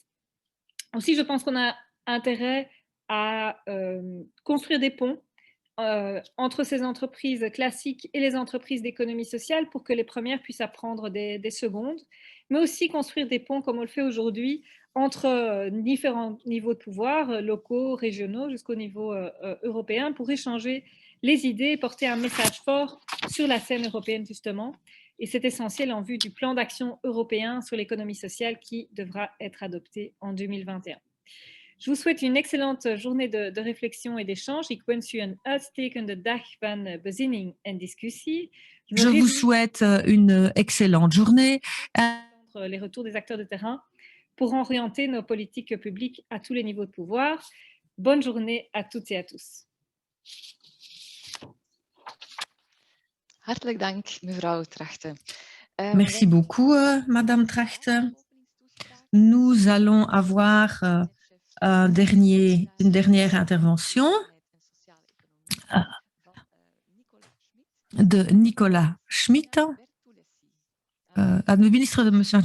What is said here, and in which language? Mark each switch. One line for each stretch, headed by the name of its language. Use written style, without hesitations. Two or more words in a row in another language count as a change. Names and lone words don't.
French: Aussi, je pense qu'on a intérêt à construire des ponts entre ces entreprises classiques et les entreprises d'économie sociale pour que les premières puissent apprendre des secondes, mais aussi construire des ponts comme on le fait aujourd'hui entre différents niveaux de pouvoir, locaux, régionaux, jusqu'au niveau européen, pour échanger les idées et porter un message fort sur la scène européenne, justement. Et c'est essentiel en vue du plan d'action européen sur l'économie sociale qui devra être adopté en 2021. Je vous souhaite une excellente journée de réflexion et d'échange.
Dutch: Ik wens u een uitstekende dag van bezinning en discussie.
French: Je vous souhaite une excellente journée. Les retours des acteurs de terrain pour orienter nos politiques publiques à tous les niveaux de pouvoir. Bonne journée à toutes et à tous.
Dutch: Hartelijk dank, mevrouw Trachten.
French: Merci beaucoup, Madame Trachten. Nous allons avoir une dernière intervention de Nicolas Schmitt, ministre de Monsieur.